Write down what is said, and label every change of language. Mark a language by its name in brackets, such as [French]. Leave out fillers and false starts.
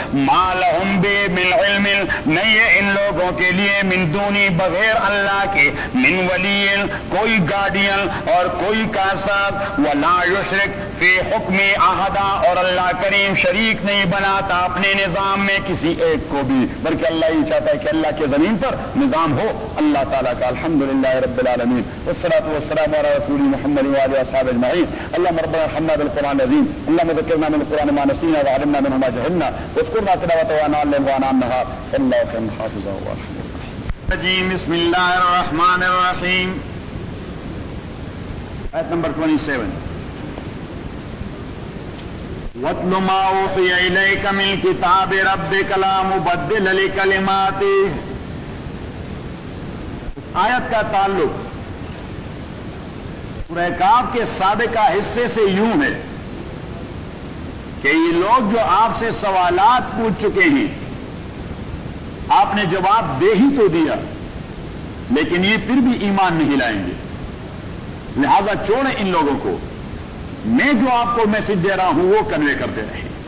[Arabic] ما لہم بے من علم، [Urdu] نہیں ہے ان لوگوں کے لیے [Arabic] من دونی [Urdu] بغیر اللہ کے [Arabic] من ولیل، [Urdu] کوئی گارڈین اور کوئی کارساز. [Arabic] ولا یشرک فی حکم احدا، [Urdu] اور اللہ کریم شریک نہیں بناتا اپنے نظام میں کسی ایک کو بھی، بلکہ اللہ یہ چاہتا ہے کہ اللہ کے زمین پر نظام ہو اللہ تعالیٰ کا. [Arabic] الحمدللہ رب العالمین، والصلاة والسلام علی رسول محمد و علی اصحاب اجمعین. اللہم ربنا ارحمنا بالقرآن العظیم، اللہم ذکرنا من القرآن ما نسینا وعلمنا منه ما جهلنا واذكرنا تلاوته آناء الليل وآناء النهار انه خير حافظا. بسم اللہ الرحمن الرحیم، [Urdu] آیت نمبر 27. [Arabic] واتل ما اوحی الیک من کتاب ربک لا مبدل لکلماتہ. [Urdu] اس آیت کا تعلق سورہ کاف کے سابقہ حصے سے یوں ہے کہ یہ لوگ جو آپ سے سوالات پوچھ چکے ہیں آپ نے جواب دے ہی تو دیا لیکن یہ پھر بھی ایمان نہیں لائیں گے، لہذا چھوڑے ان لوگوں کو، میں جو آپ کو میسج دے رہا ہوں وہ کنوے کرتے رہیں.